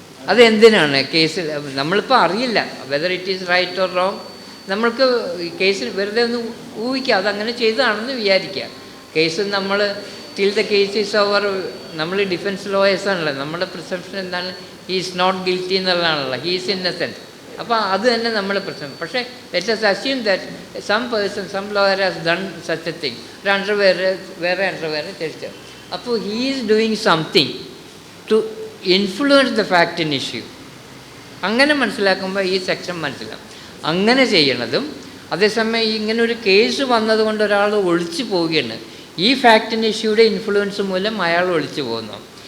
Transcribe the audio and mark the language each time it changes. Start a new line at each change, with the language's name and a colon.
Malayalam: അതെന്തിനാണ് കേസിൽ നമ്മളിപ്പോൾ അറിയില്ല
English: Whether it is right or wrong.
Malayalam: നമ്മൾക്ക് കേസിൽ വെറുതെ ഒന്ന് ഊഹിക്കുക അതങ്ങനെ ചെയ്തതാണെന്ന് വിചാരിക്കുക. കേസ് നമ്മൾ
English: till the case is over,
Malayalam: നമ്മൾ ഡിഫൻസ് ലോയേഴ്സ് ആണല്ലോ, നമ്മുടെ പ്രിസംപ്ഷൻ എന്താണ്?
English: he is not guilty
Malayalam: എന്നുള്ളതാണല്ലോ,
English: He is innocent.
Malayalam: അപ്പോൾ അത് തന്നെ നമ്മുടെ പ്രശ്നം. പക്ഷേ
English: Let us assume that some person, some lawyer has done such a thing.
Malayalam: ഒരു വേറെ അണ്ടർവെയർ തിരിച്ചു. അപ്പോൾ
English: He is doing something to influence the fact in issue.
Malayalam: അങ്ങനെ മനസ്സിലാക്കുമ്പോൾ ഈ സെക്ഷൻ മനസ്സിലാവും. അങ്ങനെ ചെയ്യണതും അതേസമയം ഇങ്ങനെ ഒരു കേസ് വന്നതുകൊണ്ട് ഒരാൾ ഒളിച്ചു പോവുകയാണ്, ഈ ഫാക്ടിൻ ഇഷ്യൂയുടെ ഇൻഫ്ലുവൻസ് മൂലം അയാൾ ഒളിച്ചു പോകുന്നു.